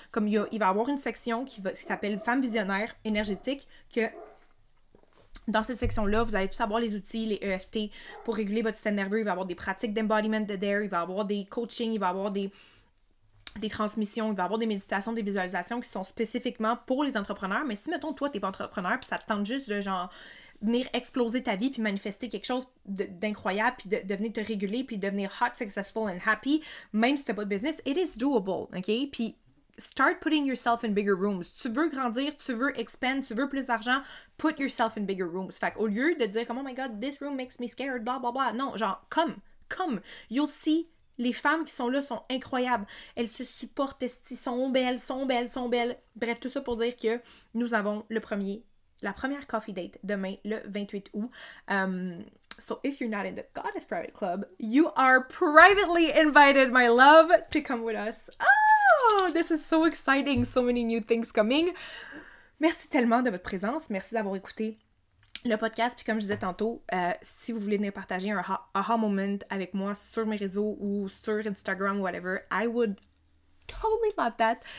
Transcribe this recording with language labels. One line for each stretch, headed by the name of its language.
French: Comme il va y avoir une section qui s'appelle Femmes visionnaires énergétiques, que dans cette section-là, vous allez tout avoir les outils, les EFT pour réguler votre système nerveux. Il va y avoir des pratiques d'embodiment de DARE, il va y avoir des coachings, il va y avoir des transmissions, il va y avoir des méditations, des visualisations qui sont spécifiquement pour les entrepreneurs. Mais si, mettons, toi, t'es pas entrepreneur, puis ça te tente juste de, genre, venir exploser ta vie, puis manifester quelque chose d'incroyable, puis de venir te réguler, puis devenir
English: hot, successful and happy,
French: même si t'as pas de business,
English: it is doable,
French: OK?
English: Puis start putting yourself in bigger rooms.
French: Tu veux grandir, tu veux expand, tu veux plus d'argent,
English: put yourself in bigger rooms.
French: Fait qu'au lieu de dire comme,
English: oh my god, this room makes me scared, blah, blah, blah,
French: non, genre,
English: come, you'll see.
French: Les femmes qui sont là sont incroyables. Elles se supportent, elles sont belles. Bref, tout ça pour dire que nous avons la première coffee date demain, le 28 août.
English: So if you're not in the Goddess Private Club, you are privately invited, my love, to come with us. Oh, this is so exciting. So many new things coming.
French: Merci tellement de votre présence. Merci d'avoir écouté le podcast, puis comme je disais tantôt, si vous voulez venir partager un aha moment avec moi sur mes réseaux ou sur Instagram ou whatever,
English: I would totally love that.